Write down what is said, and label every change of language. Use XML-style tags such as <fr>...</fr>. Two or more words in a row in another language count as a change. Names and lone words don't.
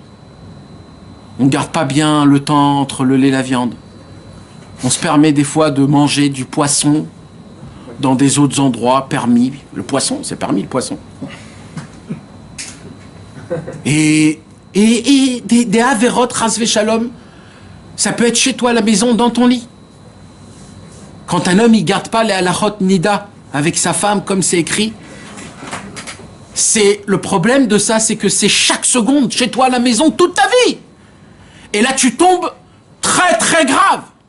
<fr>On ne garde pas bien le temps entre le lait et la viande. On se permet des fois de manger du poisson dans des autres endroits permis. Le poisson, c'est permis le poisson. Et des averot,</fr> <he>חס ושלום,</he> <fr>ça peut être chez toi à la maison, dans ton lit. Quand un homme, il garde pas les</fr> <he>הלכות נדה</he> <fr>avec sa femme, comme c'est écrit, c'est le problème de ça, c'est que c'est chaque seconde chez toi à la maison, toute ta vie. Et là, tu tombes très très grave.</fr>